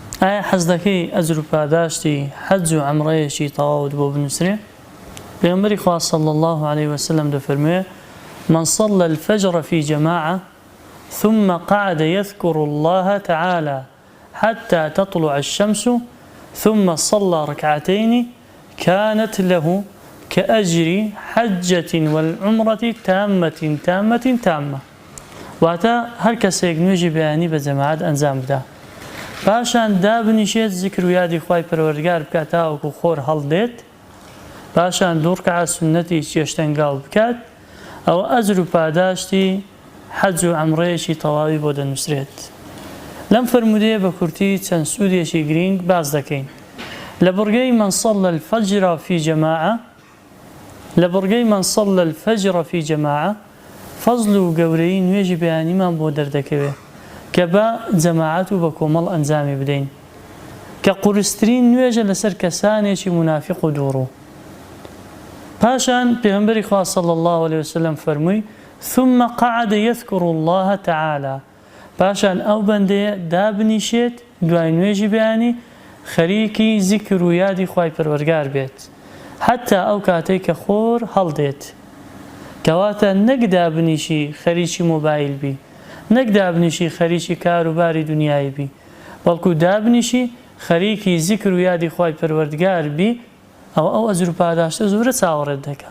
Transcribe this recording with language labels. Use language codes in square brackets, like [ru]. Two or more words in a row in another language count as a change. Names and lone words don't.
[ckb] ئایا حەز دەکەی ئەجر و پاداشتی حەج و عەمرەیەکی تەواوت بۆ بنووسرێ؟ پێغەمبەری خوا [ar] صلی الله عليه وسلم [ckb] دەفەرموێ: [ar] من صلى الفجر في جماعة ثم قعد يذكر الله تعالى حتى تطلع الشمس ثم صلى ركعتين كانت له كأجر حجة والعمرة تامة تامة تامة. [ckb] واتە هەر کەسێک نوێژی بەیانی بە جەماعەت ئەنجام بدە، پاشان دابنیشێت زیکر و یادی خوای پەروەردگار بکات تاوەکو خۆر هەڵدێت، پاشان دوو ڕکعات سونەتی چێشتەنگاو بکات، ئەوە ئەجر و پاداشتی حەج و عەمرەیەکی تەواوی بۆ دەنووسرێت. لەم فەرموودەیە بە کورتی چەند سوودێکی گرنگ باس دەکەین. لە بڕگەی [ar] من صلى الفجر في جماعة، [ckb] لە بڕگەی [ar] من صلى الفجر في جماعة [ckb] فەزڵ و گەورەی نوێژی بەیانیمان بۆ دەردەکەوێت کە بە جەماعەت و بە کۆمەڵ ئەنجامی بدەین، کە قورسترین نوێژە لەسەر کەسانێکی منافق و دووڕوو. پاشان پێغەمبەری خوا [ar] صلی الله عليه وسلم [ckb] فەرمووی: [ar] ثم قعد يذكر الله تعالى، [ckb] پاشان ئەو بەندەیە دابنیشێت دوای نوێژی بەیانی خەریکی زیکر و یادی خوای پەروەردگار بێت، حتا ئەو کاتەی کە خۆر هەڵدێت. کەواتە نەک دابنیشی خەریکی مۆبایل بی، نەک دابنیشی خەریکی کاروباری دنیای بی، بەڵکو دابنیشی خەریکی زیکر و یادی خوای پەروەردگار بی، ئەو ئەجر و پاداشتە زۆرە چاوەڕێت دەکات.